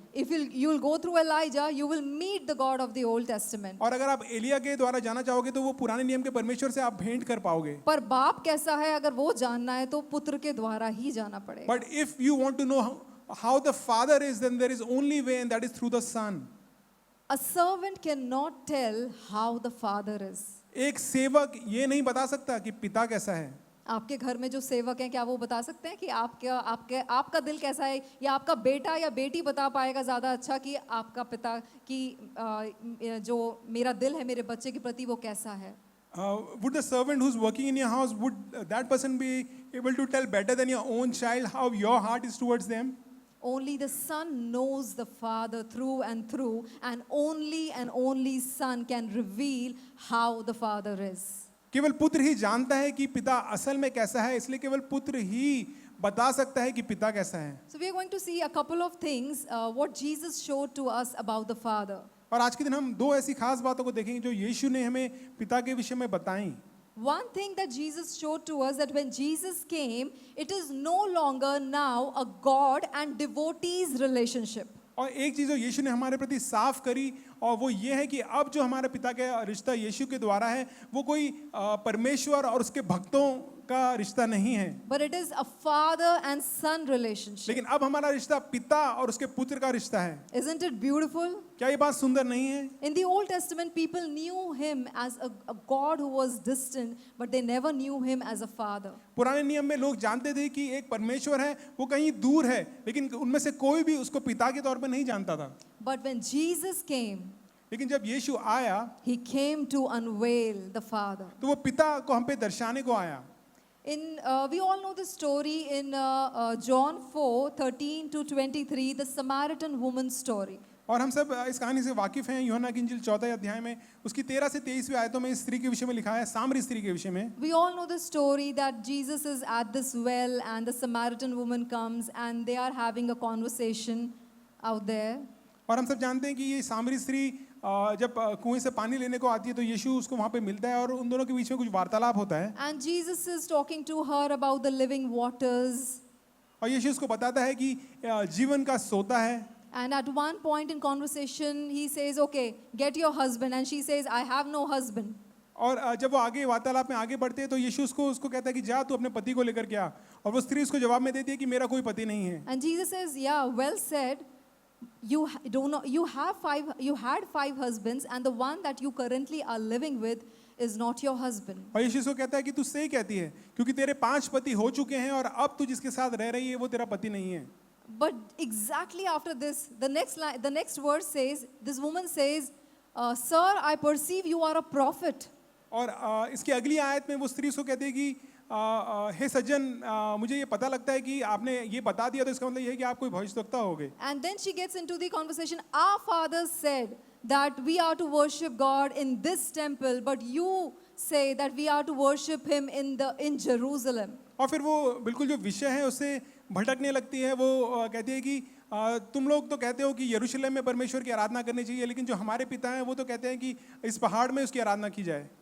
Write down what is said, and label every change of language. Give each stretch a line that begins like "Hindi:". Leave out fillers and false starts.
English: if you'll go through Elijah, you will meet the God of the Old Testament.
Hindi: और अगर आप एलिया के द्वारा जाना चाहोगे तो वो पुराने नियम के परमेश्वर से आप भेंट कर पाओगे. पर बाप कैसा है अगर वो जानना है तो पुत्र के द्वारा ही जाना पड़ेगा.
English: But if you want to know how the Father is, then there is only way, and that is through the Son. A servant cannot tell how the Father is.
Hindi: एक सेवक ये नहीं बता सकता कि पिता कैसा है. आपके घर में जो सेवक हैं क्या वो बता सकते हैं कि आपका दिल कैसा है, या आपका बेटा या बेटी बता पाएगा ज़्यादा अच्छा कि आपका पिता की जो मेरा दिल है मेरे बच्चे के प्रति वो कैसा है.
English: Would the servant who's working in your house, would that person be able to tell better than your own child how your heart is towards them? Only the Son knows the Father through, and only Son can reveal how the Father is.
Hindi: केवल पुत्र ही जानता है कि पिता असल में कैसा है, इसलिए केवल पुत्र ही बता सकता है कि पिता कैसा है.
English: So we are going to see a couple of things what Jesus showed to us about the Father.
Hindi: और आज के दिन हम दो ऐसी खास बातों को देखेंगे जो यीशु ने हमें पिता के विषय में बताई.
English: One thing that Jesus showed to us, that when Jesus came, it is no longer now a God and devotees relationship.
Hindi: और एक चीज़ जो यीशु ने हमारे प्रति साफ करी और वो ये है कि अब जो हमारे पिता का रिश्ता यीशु के द्वारा है वो कोई परमेश्वर और उसके भक्तों का रिश्ता नहीं है.
English: But it is a father and son relationship.
Hindi: लेकिन अब हमारा रिश्ता पिता और उसके पुत्र का रिश्ता है.
English: Isn't it beautiful?
Hindi: क्या ये बात सुंदर नहीं है?
English: In the Old Testament, people knew him as a God who was distant, but they never knew him as a father.
Hindi: पुराने नियम में लोग जानते थे कि एक परमेश्वर है, वो कहीं दूर है, लेकिन उनमें से कोई भी उसको पिता के तौर पे नहीं जानता था.
English: But when Jesus came,
Hindi: लेकिन जब यीशु आया
English: he came to unveil the Father.
Hindi: तो वो पिता को हम पे दर्शाने को आया.
English: We all know the story in John 4:13-23, the Samaritan woman story.
Hindi: और हम सब इस कहानी से वाकिफ हैं. यूहन्ना की इंजील 4 अध्याय में उसकी 13 से 23वीं आयतों में इस स्त्री के विषय में लिखा है, सामरी स्त्री के विषय में.
English: We all know the story that Jesus is at this well and the Samaritan woman comes and they are having a conversation out there.
Hindi: और हम सब जानते हैं कि ये सामरी स्त्री जब कुएं से पानी लेने को आती है तो यीशु उसको वहाँ पे मिलता है और उन दोनों के बीच में कुछ वार्तालाप होता है.
English: And Jesus is talking to her about the living waters.
Hindi: और यीशु उसको बताता है कि जीवन का सोता है.
English: And at one point in conversation, he says, "Okay, get your husband." And she says, "I have no husband."
Hindi: और जब वो आगे वार्तालाप में आगे बढ़ते हैं तो यीशु उसको कहता है कि जा तू अपने पति को लेकर के आ. और वो स्त्री उसको जवाब में देती है कि मेरा कोई पति नहीं है.
English: And Jesus says, "Yeah, well said. You had 5 husbands, and the one that you currently are living with is not your husband."
Hindi: और यीशु उसको कहता है कि तू सही कहती है क्योंकि तेरे 5 पति हो चुके हैं और अब तू जिसके साथ रह रही है वो तेरा पति नहीं है.
English: But exactly after this, the next verse says, this woman says, "Sir, I perceive you are a prophet."
Hindi: और इसकी अगली आयत में वो स्त्री उसको कहती है कि हे सज्जन, मुझे ये पता लगता है कि आपने ये बता दिया तो इसका मतलब ये है कि आप कोई भविष्यद्वक्ता होगे.
English: And then she gets into the conversation. Our fathers said that we are to worship God in this temple, but you say that we are to worship Him in Jerusalem.
Hindi: और फिर वो बिल्कुल जो विषय है उससे भटकने लगती है. वो कहती है कि तुम लोग तो कहते हो कि यरूशलेम में परमेश्वर की आराधना करनी चाहिए, लेकिन जो हमारे पिता हैं वो तो कहते हैं कि इस पहाड़ में उसकी आराधना की जाए.